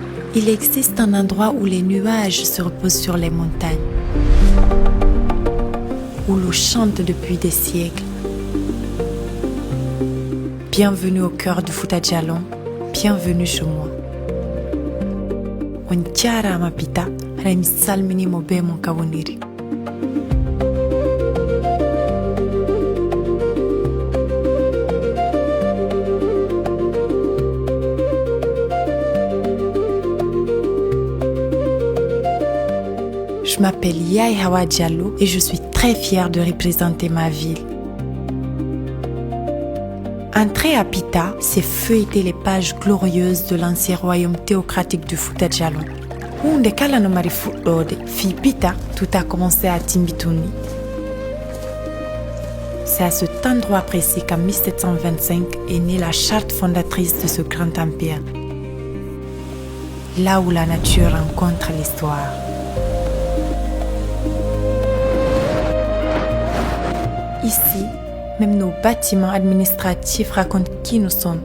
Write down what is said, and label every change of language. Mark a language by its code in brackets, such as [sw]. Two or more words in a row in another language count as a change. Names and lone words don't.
[fr] Il existe un endroit où les nuages se reposent sur les montagnes, où l'eau chante depuis des siècles. Bienvenue au cœur du Fouta Djallon, bienvenue chez moi. [ff] On jarama Pita, haray mi salminimo be mon kawoniri. [fr] Je m'appelle Yaye Hawa Diallo et je suis très fière de représenter ma ville. Entrer à Pita, c'est feuilleter les pages glorieuses de l'ancien royaume théocratique du Fouta Djallon. [ff] Hunde kala no mari fuɗɗode, fi Pita, [fr] tout a commencé à Timbitouni. C'est à cet endroit précis qu'en 1725 est née la charte fondatrice de ce grand empire. Là où la nature rencontre l'histoire. Ici, même nos bâtiments administratifs racontent qui nous sommes.